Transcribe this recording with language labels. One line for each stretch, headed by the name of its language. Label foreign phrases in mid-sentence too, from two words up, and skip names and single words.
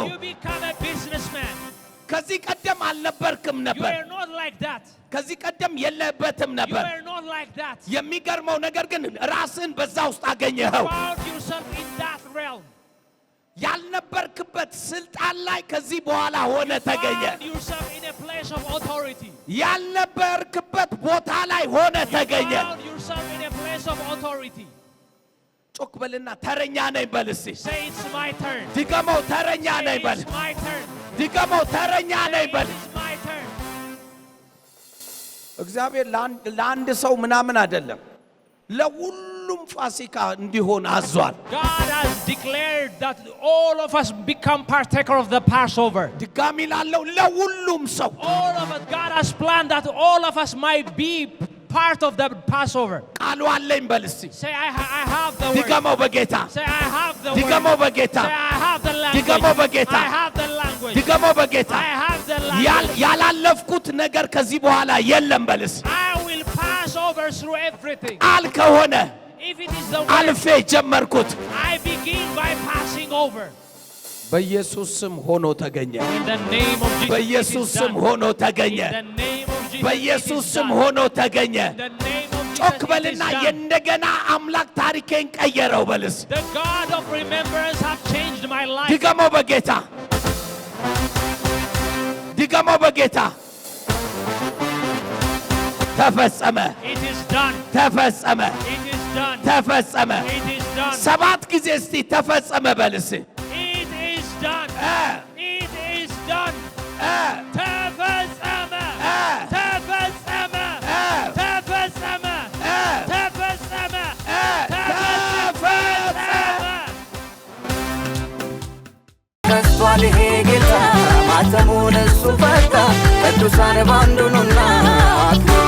English: you become a businessman.
Amharic: ከዚህ ቀደም አልነበርክም
English: You
Amharic: ነበር
English: are not like that.
Amharic: ከዚህ ቀደም የለበትም
English: You
Amharic: ነበር
English: are not like that.
Amharic: የሚገርመው ነገር ግን ራስን በዛ ውስጥ አገኘኸው
English: Found yourself in that realm.
Amharic: ያልነበርክበት ስልጣን ላይ ከዚህ በኋላ ሆነ ተገኘ
English: Found yourself in a place of authority.
Amharic: ያልነበርክበት ቦታ ላይ ሆነ ተገኘ
English: Found yourself in a place of authority.
Amharic: ጮክ በልና ተረኛ ነኝ በል እስቲ
English: Say it's my turn.
Amharic: ድገመው ተረኛ ነኝ
English: Say
Amharic: በል
English: it's my turn.
Amharic: ድገመው ተረኛ ነኝ
English: Say
Amharic: በል
English: it's my turn.
Amharic: እግዚአብሔር ለአንድ ሰው ምናምን አይደለም ለሁሉም ፋሲካ እንዲሆን አዟል
English: God has declared that all of us become partaker of the Passover.
Amharic: ድጋሚ ላለው ለሁሉም ሰው
English: All of us, God has planned that all of us might be part of the Passover.
Amharic: ቃሉ አለኝ በል እስቲ
English: Say I have the word.
Amharic: ድገመው በጌታ
English: Say I have the
Amharic: ድገመው
English: word.
Amharic: በጌታ
English: Say I have the language.
Amharic: ድገመው በጌታ
English: I have the language.
Amharic: ድገመው በጌታ
English: I have the language.
Amharic: ያላለፍኩት ነገር ከዚህ በኋላ የለም በል እስቲ
English: I will pass over through everything.
Amharic: ቃል ከሆነ
English: If it is the word,
Amharic: አልፌ ጀመርኩት
English: I begin by passing over.
Amharic: በኢየሱስ ስም ሆኖ ተገኘ
English: In the name of Jesus.
Amharic: በኢየሱስ
English: it is
Amharic: ስም
English: done.
Amharic: ሆኖ ተገኘ
English: In the name of Jesus.
Amharic: በኢየሱስ
English: it is
Amharic: ስም
English: done.
Amharic: ሆኖ ተገኘ
English: In the name of Jesus.
Amharic: ጮክ
English: it is
Amharic: በልና
English: done.
Amharic: የእንደገና አምላክ ታሪኬን ቀየረው በልስ
English: The God of remembrance have changed my life.
Amharic: ድገመው በጌታ ድገመው በጌታ ተፈጸመ
English: It is done.
Amharic: ተፈጸመ
English: It is done.
Amharic: ተፈጸመ
English: It is done.
Amharic: ሰባት ጊዜ እስቲ ተፈጸመ በልስ
English: It is done. It is done.
Amharic: ተፈጸመ ተፈጸመ ተፈጸመ ተፈጸመ ተፈጸመ ከስቷል ይሄ ጌታ ማተሙን እሱ ፈታ ቅዱሳን ባንዱ ኑና